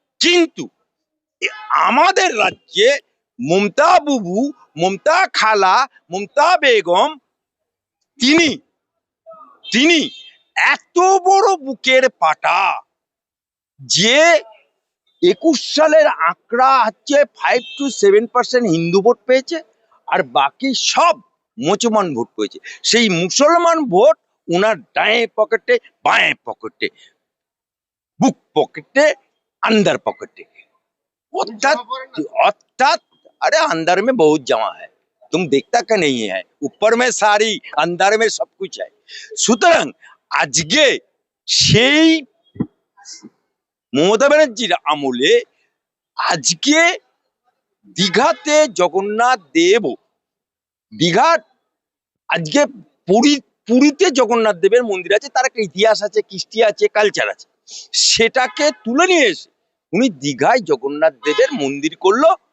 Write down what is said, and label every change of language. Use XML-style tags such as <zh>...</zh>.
<bn>কিন্তু আমাদের রাজ্যে মমতা বুবু, মমতা খালা, মমতা বেগম, তিনি এত বড় বুকের পাটা যে 21 সালের আঁকড়া হচ্ছে 5 to 7% হিন্দু ভোট পেয়েছে, আর বাকি সব মুসলমান ভোট পেয়েছে। সেই মুসলমান ভোট ওনার ডায়ে পকেটে, বাঁয়ে পকেটে, বুক পকেটে,</bn> <hi>अंदर पॉकेट। अर्थात अरे अंदर में बहुत जमा है, तुम देखता क्या नहीं है, ऊपर में सारी, अंदर में सब कुछ है।</hi> <bn>সুতরাং আজকে সেই মমতা ব্যানার্জির আমলে আজকে দীঘাতে জগন্নাথ দেব, দীঘার আজকে পুরীতে জগন্নাথ দেবের মন্দির আছে, তার একটা ইতিহাস আছে, কৃষ্টি আছে, কালচার আছে, সেটাকে তুলে নিয়ে এসে উনি দীঘায় জগন্নাথ দেবের মন্দির করলো।</bn>